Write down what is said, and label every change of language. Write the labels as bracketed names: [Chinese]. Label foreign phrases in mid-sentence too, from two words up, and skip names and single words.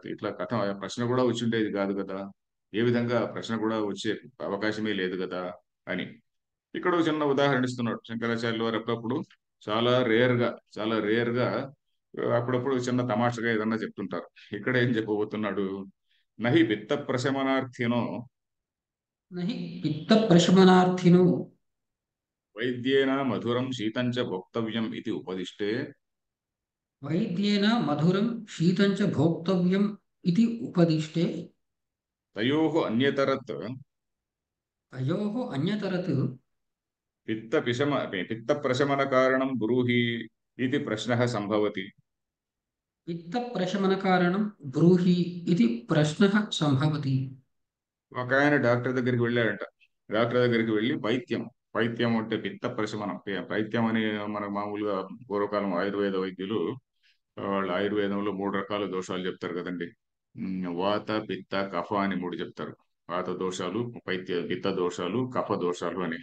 [Telugu] ఇట్లా కథ ప్రశ్న కూడా వచ్చి ఉండేది కాదు కదా. ఏ విధంగా ప్రశ్న కూడా వచ్చే అవకాశమే లేదు కదా అని ఇక్కడ ఒక చిన్న ఉదాహరణ ఇస్తున్నాడు శంకరాచార్యులు వారు. అప్పుడప్పుడు చాలా రేర్ గా అప్పుడప్పుడు చిన్న తమాషగా ఏదన్నా చెప్తుంటారు. ఇక్కడ ఏం చెప్పబోతున్నాడు? [Sanskrit] నహి విత్త ప్రశమనార్థినో न हि पित्तप्रशमनार्थिनो వైద్యేన మధురం శీతంచ భోక్తవ్యం ఇది ఉపదిష్టే वैद्येन मधुरं शीतं च भोक्तव्यम् इति उपदिष्टे తయోః అన్యతరత్ तयोः अन्यतरत् పిత్త ప్రశమన కారణం బ్రూహి ఇది ప్రశ్నः సంభవతి. पित्तप्रशमनकारणं ब्रूहि इति प्रश्नः सम्भवति। [Telugu] ఒక ఆయన డాక్టర్ దగ్గరికి వెళ్ళాడంట. డాక్టర్ దగ్గరికి వెళ్ళి వైద్యం పైత్యం అంటే పిత్త ప్రశమనం. పైత్యం అని మనకు మామూలుగా పూర్వకాలం ఆయుర్వేద వైద్యులు వాళ్ళు ఆయుర్వేదంలో 3 రకాల దోషాలు చెప్తారు కదండి. వాత పిత్త కఫ అని 3 చెప్తారు. వాత దోషాలు, పిత్త దోషాలు, కఫ దోషాలు అని.